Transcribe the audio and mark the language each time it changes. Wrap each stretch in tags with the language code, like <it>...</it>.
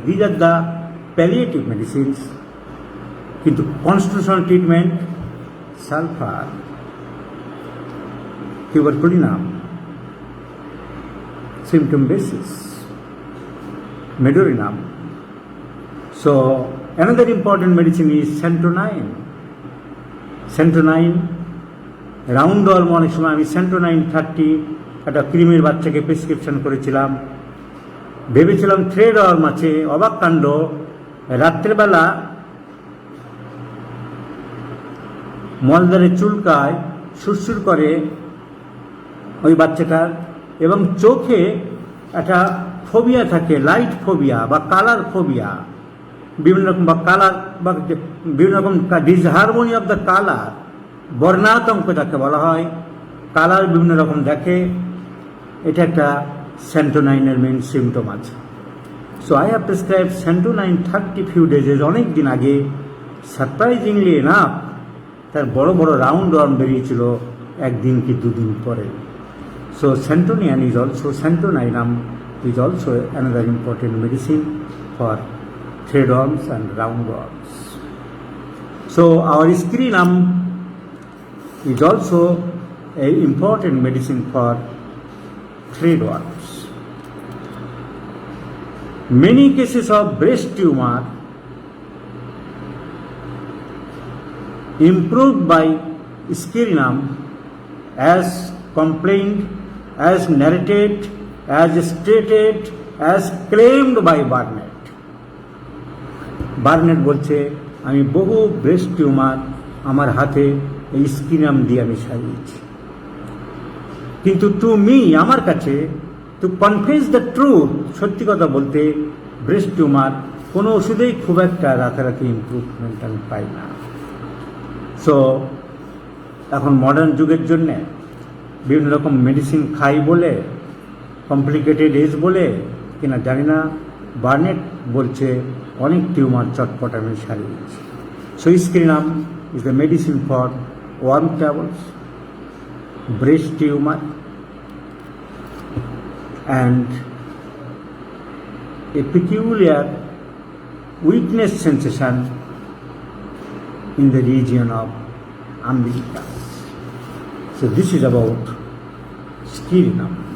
<en>These are the palliative medicines.</en> <bn>কিন্তু</bn> <en>Constitutional treatment sulphur, tuberculinum, symptom basis, medorinum. So another important medicine is centonine.</en> <bn>Centonine, roundworm, অনেক সময় আমি সেন্টোনাইন 30 একটা ক্রিমের বাচ্চাকে প্রেসক্রিপশন করেছিলাম, ভেবেছিলাম থ্রেড ওয়ার্ম আছে। অবাক কাণ্ড, রাত্রেবেলা মলদারে চুলকায়, সুরসুর করে ওই বাচ্চাটার, এবং চোখে একটা ফোবিয়া থাকে, লাইট ফোবিয়া বা কালার ফোবিয়া, বিভিন্ন রকম বা কালার বা বিভিন্ন রকম ডিসহারমোনি অফ দ্য কালার, বর্ণাতঙ্ক যাকে বলা হয়, কালার বিভিন্ন রকম দেখে। এটা একটা সেন্টোনাইনের মেইন সিমটম আছে।</bn> <en>so I have prescribe centonine 30 few days,</en> <bn>অনেক দিন আগে। সারপ্রাইজিংলি এনাফ তার বড় বড় রাউন্ড ওয়ার্ম বেরিয়েছিল একদিন কি দুদিন পরে।</bn> <en>So centonium is also, centoninum is also another important medicine for threadworms and roundworms. So our scrinum is also an important medicine for threadworms. Many cases of breast tumor improved by scrinum as complained, as narrated, as stated, as claimed by Barnett.</en> <bn>Burnett বলছে, আমি বহু breast tumour আমার হাতে এই স্কিনাম দিয়ে আমি সারিয়েছি। কিন্তু</bn> <en>to me,</en> <bn>আমার কাছে,</bn> <en>to confess the truth,</en> <bn>সত্যি কথা বলতে, ব্রেস্ট টিউমার কোনো ওষুধেই খুব একটা রাতারাতি ইম্প্রুভমেন্ট আমি পাই না। সো এখন মডার্ন যুগের জন্যে বিভিন্ন রকম মেডিসিন খাই বলে, কমপ্লিকেটেড এজ বলে কিনা জানি না, বার্নেট বলছে অনেক টিউমার চটপট আমি সারিয়ে দিচ্ছি।</bn> <en>So scrinum is the medicine for worm travels, breast tumour, and a peculiar weakness sensation in the region of umbilicus. So this is about scrinum.</en>